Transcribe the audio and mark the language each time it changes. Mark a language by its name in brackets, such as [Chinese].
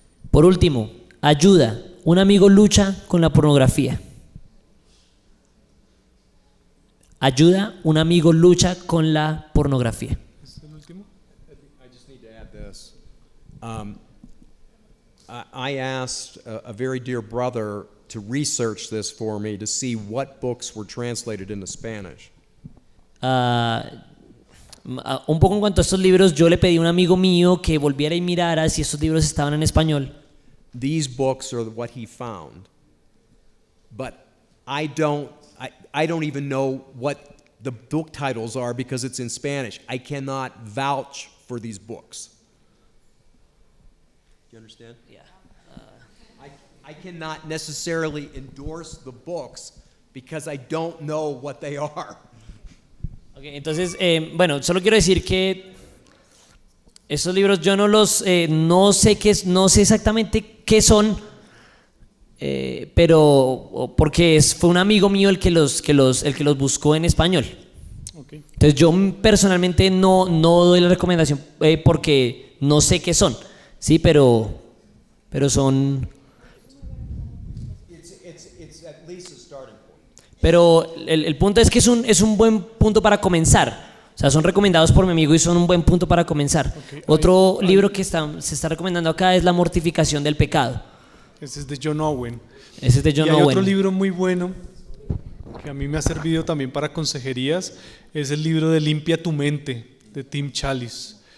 [Spanish] Por último, Ayuda. Un amigo lucha con la pornografía. Ayuda. Un amigo lucha con la pornografía. ¿Es el último? [English] I just need to add this. I asked a very dear brother to research this for me to see what books were translated into Spanish. [Spanish] Un poco en cuanto a estos libros, yo le pedí a un amigo mío que volviera y mirara si estos libros estaban en español. [English] These books are what he found, but I don't even know what the book titles are because it's in Spanish. I cannot vouch for these books. Do you understand? Yeah. I cannot necessarily endorse the books because I don't know what they are. [Spanish] Okay, entonces, bueno, solo quiero decir que estos libros yo no los, no sé exactamente qué son, pero porque fue un amigo mío el que los buscó en español. [English] Okay. [Spanish] Entonces yo personalmente no doy la recomendación porque no sé qué son, sí, pero son. [English] It's at least a starting point. [Spanish] Pero el punto es que es un buen punto para comenzar. O sea, son recomendados por mi amigo y son un buen punto para comenzar. [English] Okay. [Spanish] Otro libro que se está recomendando acá es La mortificación del pecado. Ese es de John Owen. Ese es de John Y hay Owen. otro libro muy bueno que a mí me ha servido también para consejerías, es el libro de Limpia tu mente, de Tim Challies.